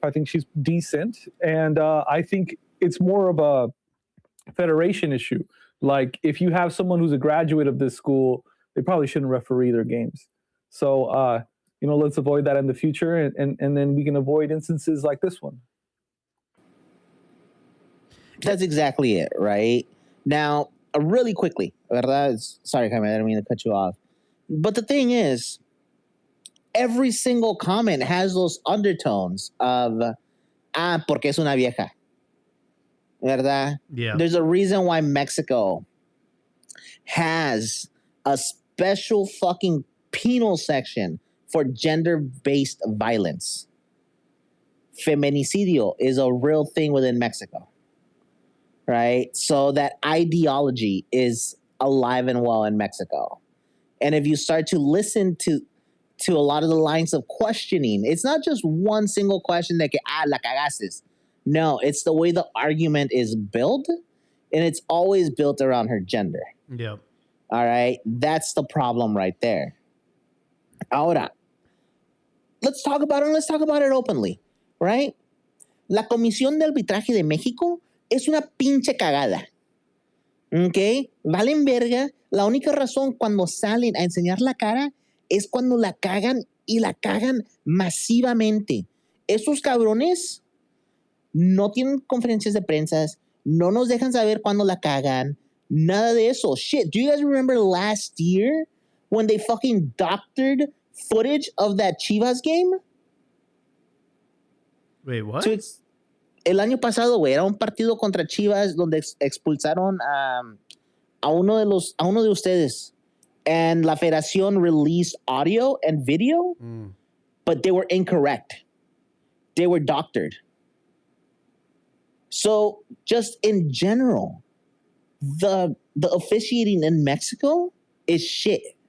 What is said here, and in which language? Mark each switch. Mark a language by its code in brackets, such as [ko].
[en] I think she's decent. And I think it's more of a federation issue. Like, if you have someone who's a graduate of this school, they probably shouldn't referee their games. So, let's avoid that in the future, and then we can avoid instances like this one. That's exactly it, right? Now, really quickly, [es] ¿verdad? [en] Sorry, Jaime, I didn't mean to cut you off. But the thing is, every single comment has those undertones of, [es] porque es una vieja. ¿Verdad? [en] Yeah. There's a reason why Mexico has a special fucking penal section for gender-based violence. Feminicidio is a real thing within Mexico, right? So that ideology is alive and well in Mexico. And if you start to listen to a lot of the lines of questioning, it's not just one single question that [es] la cagaste. [en] No, it's the way the argument is built, and it's always built around her gender. Yep. All right? That's the problem right there. [es] Ahora, [en] let's talk about it, and let's talk about it openly, right? [es] La Comisión de Arbitraje de México es una pinche cagada. ¿Ok? Valen verga. La única razón cuando salen a enseñar la cara es cuando la cagan, y la cagan masivamente. Esos cabrones no tienen conferencias de prensa, no nos dejan saber cuando la cagan, nada de eso. [en] Shit, do you guys remember last year when they fucking doctored footage of that Chivas game? Wait, what? So [es] el año pasado, güey, era un partido contra Chivas donde expulsaron a uno de ustedes. [en] And [es] la federación [en] released audio and video, but they were incorrect. They were doctored. So just in general, the officiating in Mexico is shit.